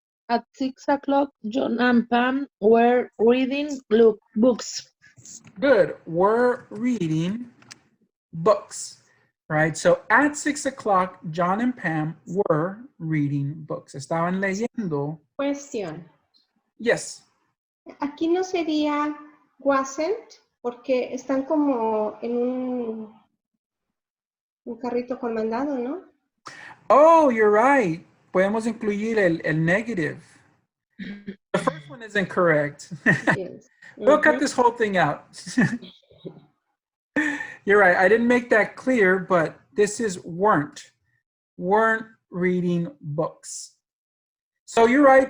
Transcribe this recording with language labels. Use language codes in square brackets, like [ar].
[en] At 6 o'clock, John and Pam were reading books. Good. Were reading books, right? So at 6 o'clock, John and Pam were reading books. [es] Estaban leyendo. [en] Question. Yes. [es] Aquí no sería wasn't, porque están como en un carrito con mandado, ¿no? [en] Oh, you're right. [es] Podemos incluir el negative. [en] The first one isn't correct. Yes. We'll cut this whole thing out. You're right. I didn't make that clear, but this is weren't reading books. So you're right.